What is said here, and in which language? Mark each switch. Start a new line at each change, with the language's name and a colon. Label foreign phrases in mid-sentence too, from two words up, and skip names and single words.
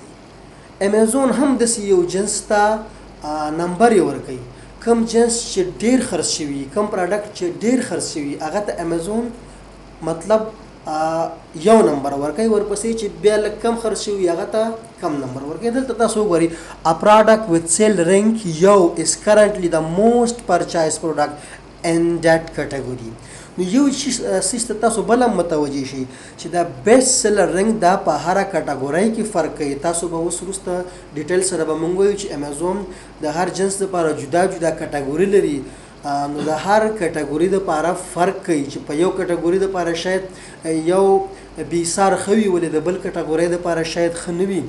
Pashto: امازون هم داسې یو جنس ته نمبرې ورکوي. کوم جنس چې ډېر خرڅ شوي، کوم پراډکټ چې ډېر خرڅ شوي هغه ته امازون مطلب یو نمبر ورکوي، ورپسې چې بیا لږ کم خرڅ شوي هغه ته کم نمبر ورکوي. دلته تاسو وګورئ
English: a product with sale rank یو is currently the most purchased product in that category.
Pashto: نو یو سیس ته تاسو بل هم متوجه شئ چې دا
English: best seller rank
Pashto: دا په هره کټګورۍ کې فرق کوي. تاسو به اوس وروسته ډیټیل سره به موږ وایو چې امازون د هر جنس لپاره جدا جدا کټګوري لري. نو د هر کټګوري لپاره فرق کوي چې په یو کټګوري لپاره شاید یو بې سار ښه وي ولې د بل کټګورۍ دپاره شاید ښه نه وي.